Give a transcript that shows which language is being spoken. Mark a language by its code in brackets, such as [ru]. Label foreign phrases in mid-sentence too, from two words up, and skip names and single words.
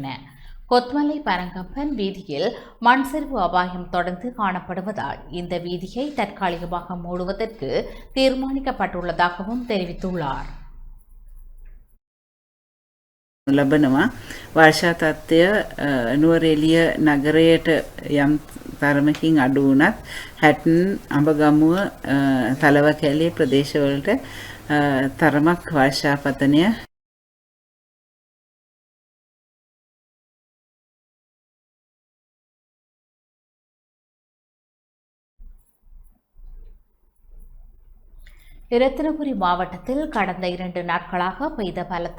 [ta] கொத்மலை பரங்கம்பன் வீதியில் மண் சரிவு அபாயம் தொடர்ந்து காணப்படுவதால் இந்த வீதியை தற்காலிகமாக மூடுவதற்கு தீர்மானிக்கப்பட்டுள்ளதாகவும் தெரிவித்துள்ளார். [si] ලබනවා වර්ෂා තත්ත්වය නුවරඑළිය නගරයට යම් තරමකින් අඩු වුණත් හැටන් අඹගමුව තලවකැලේ ප්‍රදේශවලට තරමක් වර්ෂාපතනය [ta] இரத்தினபுரி மாவட்டத்தில் கடந்த 2 நாட்களாக பெய்த பலத்த